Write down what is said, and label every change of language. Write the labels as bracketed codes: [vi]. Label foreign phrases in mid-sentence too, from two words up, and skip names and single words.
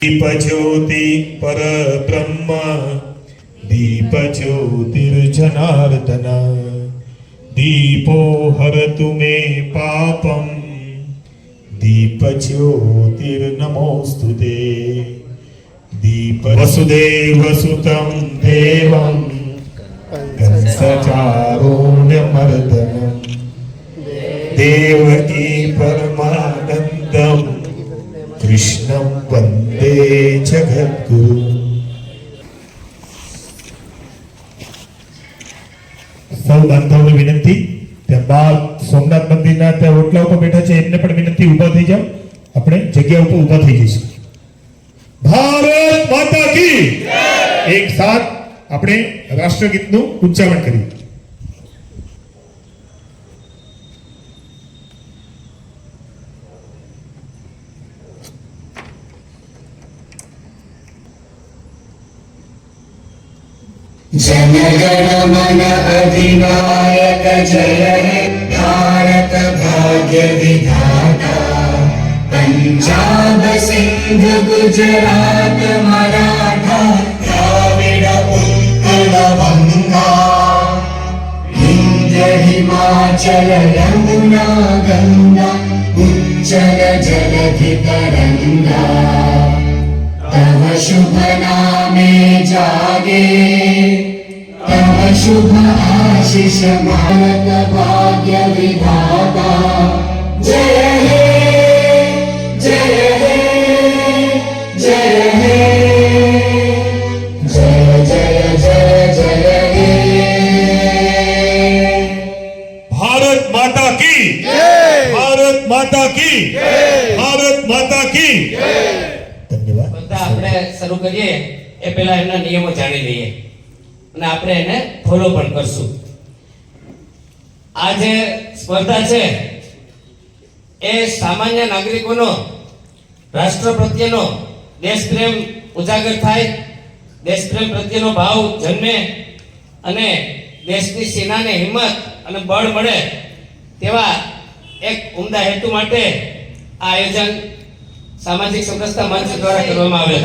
[sa] दीपज्योति परब्रह्म दीपज्योतिर्जनार्दन दीपो हरतु मे पापं दीपज्योतिर्नमोस्तुते दीप वसुदेवसुतं देवं कंसचारूण्यमर्दनं देवकी परमानन्दं कृष्णं वन्दे जगद्गुरु। [gu] સૌ બાંધવોને વિનંતી, ત્યારબાદ સોમનાથ મંદિરના ત્યાં ઓટલા ઉપર બેઠા છે એમને પણ વિનંતી ઊભા થઈ જાઓ, આપણે જગ્યા ઉપર ઊભા થઈ જઈશું। [hi] भारत माता की जय। [gu] એક સાથ આપણે રાષ્ટ્રગીતનું ઉચ્ચારણ કરીએ। [bn] জনগণ মন অধিনায়ক জয় হে ভারত ভাগ্য বিধাতা পঞ্জাব সিন্ধ গুজরাট মরাঠা দ্রাবিড় উৎকল বঙ্গ বিন্ধ্য হিমাচল যমুনা গঙ্গা উচ্ছল জলধি তরঙ্গ তব শুভ নামে জাগে তব শুভ আশিস ভারত ভাগ্য বিধাতা জয় হে জয় হে জয় হে জয় জয় জয় জয় হে। [hi] भारत माता की जय। भारत माता की जय। भारत माता की जय। [gu] ધન્યવાદ। આપણે શરૂ કરીએ એ પહેલા એમના નિયમો જાણી લઈએ અને આપણે એને ફોલો પણ કરશું। આ જે સ્પર્ધા છે એ સામાન્ય નાગરિકોનો રાષ્ટ્ર પ્રત્યેનો દેશપ્રેમ ઉજાગર થાય, દેશપ્રેમ પ્રત્યેનો ભાવ જન્મે અને દેશની સેનાને હિંમત અને બળ મળે તેવા એક ઉમદા હેતુ માટે આ આયોજન સામાજિક સમરસતા મંચ દ્વારા કરવામાં આવે છે।